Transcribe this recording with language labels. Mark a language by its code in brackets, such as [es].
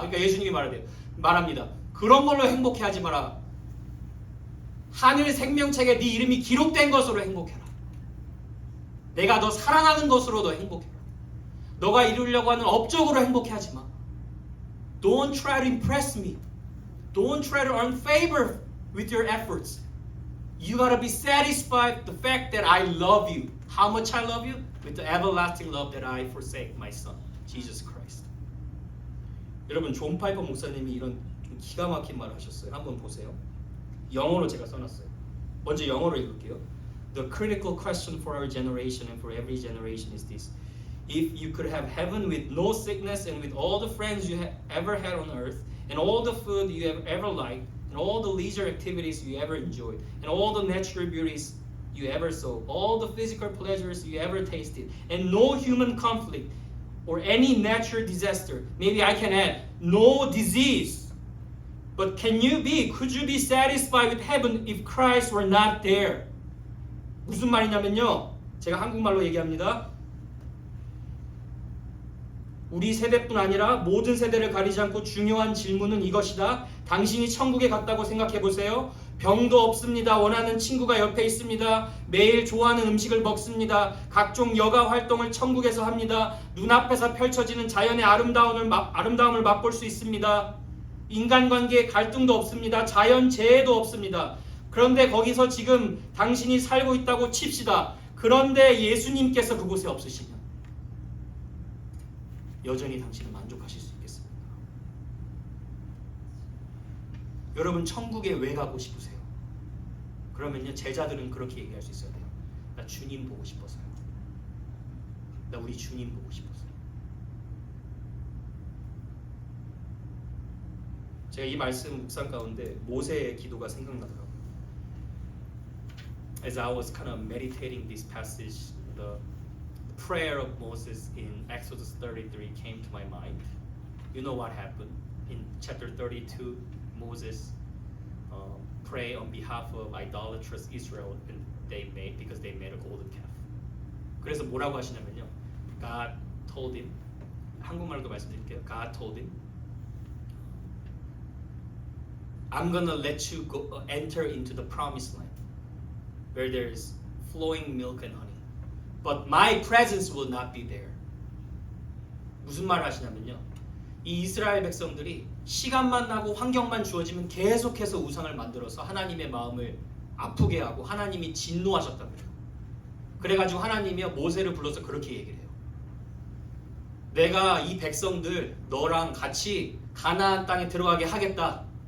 [ko] 그러니까 예수님이 말합니다. 그런 걸로 행복해하지 마라. 하늘 생명책에 네 이름이 기록된 것으로 행복해라. 내가 너 사랑하는 것으로 너 행복해라. 너가 이루려고 하는 업적으로 행복해하지 마. [en] Don't try to impress me. Don't try to earn favor with your efforts. You gotta be satisfied with the fact that I love you. How much I love you? With the everlasting love that I forsake my son, Jesus Christ. [ko] 여러분 존 파이퍼 목사님이 이런 좀 기가 막힌 말을 하셨어요. 한번 보세요. 영어로 제가 써놨어요. 먼저 영어로 읽을게요. [en] The critical question for our generation and for every generation is this. If you could have heaven with no sickness and with all the friends you ever had on earth and all the food you have ever liked and all the leisure activities you ever enjoyed and all the natural beauties you ever saw, all the physical pleasures you ever tasted, and no human conflict or any natural disaster, maybe I can add, no disease. But could you be satisfied with heaven if Christ were not there? [ko] 무슨 말이냐면요. 제가 한국말로 얘기합니다. 우리 세대뿐 아니라 모든 세대를 가리지 않고 중요한 질문은 이것이다. 당신이 천국에 갔다고 생각해 보세요. 병도 없습니다. 원하는 친구가 옆에 있습니다. 매일 좋아하는 음식을 먹습니다. 각종 여가 활동을 천국에서 합니다. 눈앞에서 펼쳐지는 자연의 아름다움을 맛볼 수 있습니다. 인간관계에 갈등도 없습니다. 자연재해도 없습니다. 그런데 거기서 지금 당신이 살고 있다고 칩시다. 그런데 예수님께서 그곳에 없으시면 여전히 당신은 만족하실 수 있겠습니까? 여러분 천국에 왜 가고 싶으세요? 그러면요 제자들은 그렇게 얘기할 수 있어야 돼요. 나 주님 보고 싶어서요. 나 우리 주님 보고 싶어서요. 제가 이 말씀 묵상 가운데 모세의 기도가 생각나더라고요. [en] As I was kind of meditating this passage, the prayer of Moses in Exodus 33 came to my mind. You know what happened? In chapter 32, Moses prayed on behalf of idolatrous Israel because they made a golden calf. [ko] 그래서 뭐라고 하시냐면요. [en] God told him, [ko] 한국말로 말씀드릴게요. [en] God told him, I'm gonna let you go enter into the promised land where there is flowing milk and honey. But my presence will not be there. [ko] 무슨 말을 하시냐면요. 이 이스라엘 백성들이 시간만 나고 환경만 주어지면 계속해서 우상을 만들어서 하나님의 마음을 아프게 하고 하나님이 진노하셨다고요. 그래가지고 하나님이 모세를 불러서 그렇게 얘기를 해요. 내가 이 백성들 너랑 같이 가나안 땅에 들어가게 하겠다.